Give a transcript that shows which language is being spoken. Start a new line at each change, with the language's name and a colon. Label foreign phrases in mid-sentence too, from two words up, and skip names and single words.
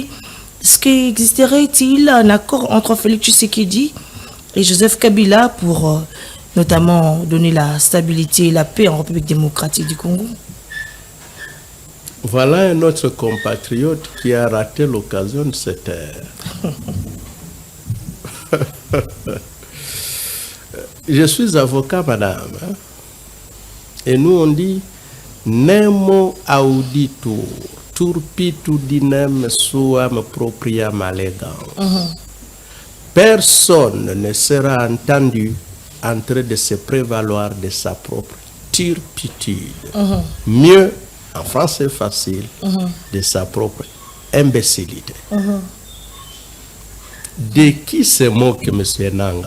French: Est-ce qu'existerait-il un accord entre Félix Tshisekedi et Joseph Kabila pour notamment donner la stabilité et la paix en République démocratique du Congo? Voilà un autre compatriote qui a raté l'occasion de se taire. Je suis avocat, madame. Et nous, on dit
Latin: Nemo auditur, turpitu dinem suam propriam allegam.
French: Personne ne sera entendu en train de se prévaloir de sa propre turpitude. Mieux, en français facile, de sa propre imbécilité. De qui se moque M. Nanga?